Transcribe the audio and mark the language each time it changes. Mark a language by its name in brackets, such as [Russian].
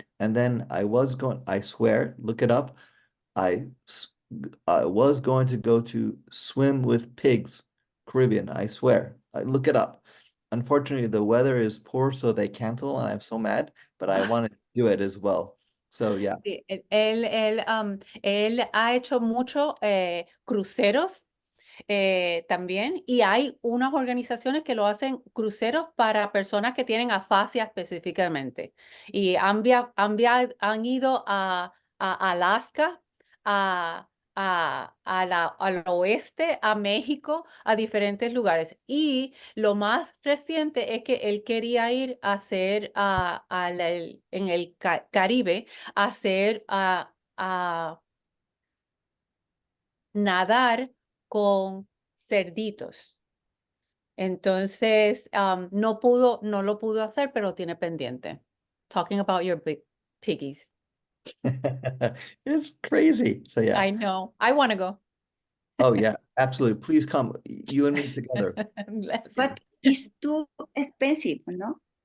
[English] And then I swear, look it up. I was going to go to swim with pigs, Caribbean. I swear. I look it up. Unfortunately, the weather is poor, so they cancel, and I'm so mad. But I want to do it as well. So yeah. [Spanish] Sí, él ha hecho muchos cruceros también, y hay unas organizaciones que lo hacen cruceros para personas que tienen afasia específicamente. Y han ido a Alaska, a al oeste, a México, a diferentes lugares. Y lo más reciente es que él quería ir a hacer en el Caribe, a hacer a nadar con cerditos. Entonces, no lo pudo hacer, pero tiene pendiente. [English] Talking about your big piggies. It's crazy. So yeah. I know. I want to go. Oh yeah, absolutely. Please come, you and me together. Let's- But it's too expensive, no?